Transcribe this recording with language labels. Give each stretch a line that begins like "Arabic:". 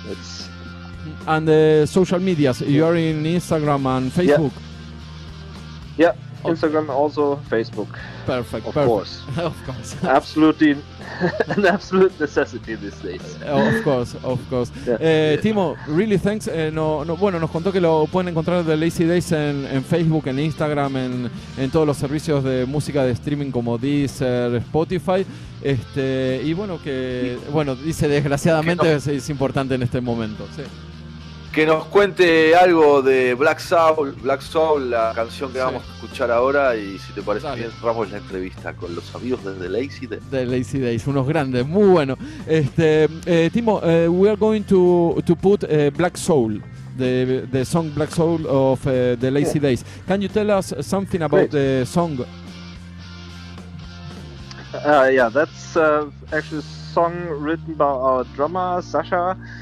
English: It's and the social medias, you are in Instagram and Facebook? Yeah. Instagram, also Facebook. Perfect. Of course. Absolutely, an absolute necessity these days. Of course. Yeah. Timo, really thanks.
Spanish: Bueno, nos contó que lo pueden encontrar de Lazy Days en Facebook, en Instagram, en todos los servicios de música de streaming como Deezer, Spotify. Y bueno, dice desgraciadamente es importante en este momento. Sí. Que nos cuente algo de Black Soul, la canción que vamos a escuchar ahora, y si te parece bien, cerramos la entrevista con los amigos de Lazy Days. De Lazy Days, unos grandes, muy bueno.
English: Timo, we are going to put Black Soul, the song Black Soul of the Lazy Days. Can you tell us something about the song? That's actually a song written by our drummer Sasha.